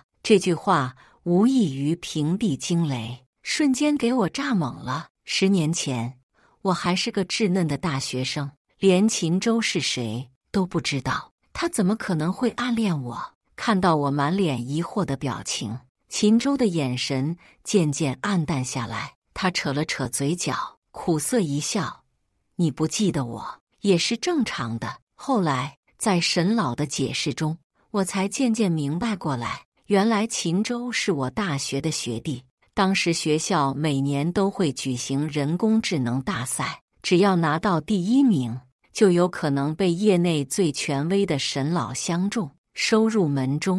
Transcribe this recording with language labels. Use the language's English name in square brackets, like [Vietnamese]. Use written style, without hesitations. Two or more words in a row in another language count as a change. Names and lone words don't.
[Chinese] 這句話無異於平地驚雷，瞬間給我炸懵了。10年前，我還是個稚嫩的大學生，連秦州是誰都不知道，他怎麼可能會暗戀我？看到我滿臉疑惑的表情，秦州的眼神漸漸暗淡下來，他扯了扯嘴角，苦澀一笑：“你不記得我也是正常的。” 後來在沈老的解釋中，我才漸漸明白過來，原來秦州是我大學的學弟。當時學校每年都會舉行人工智能大賽，只要拿到第1名，就有可能被業內最權威的沈老相中，收入門中。